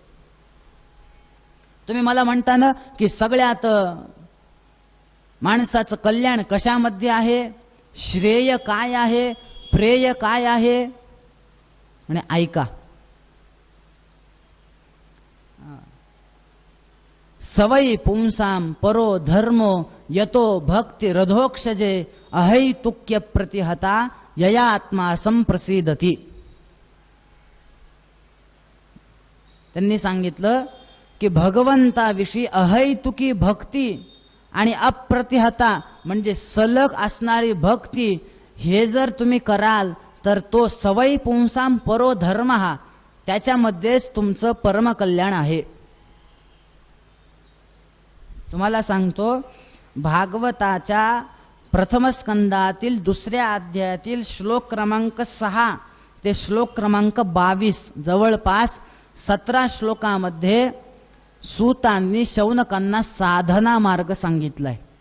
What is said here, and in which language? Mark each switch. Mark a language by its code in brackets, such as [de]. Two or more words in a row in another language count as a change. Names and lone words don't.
[mr] तुम्ही मला म्हणता ना की सगळ्यात माणसाचं कल्याण कशामध्ये आहे, श्रेय काय आहे, प्रेय काय आहे? आणि ऐका, [sa] सवयी पुंसाम परो धर्मो यतो भक्ति रधोक्षजे अहैतुक्य प्रतिहता यया आत्मा संप्रसिद्धती. [mr] त्यांनी सांगितलं की भगवंताविषयी अहैतुकी भक्ती आणि अप्रतिहता म्हणजे सलग असणारी भक्ती, हे जर तुम्ही कराल तर तो [sa] सवयी पुंसाम परो धर्म, [mr] हा त्याच्यामध्येच तुमचं परमकल्याण आहे. तुम्हाला सांगतो, भागवताच्या प्रथम स्कंदातील 2ऱ्या अध्यायातील श्लोक क्रमांक 6 ते श्लोक क्रमांक 22, जवळपास 17 श्लोकामध्ये सूतांनी शौनकांना साधना मार्ग सांगितलाय.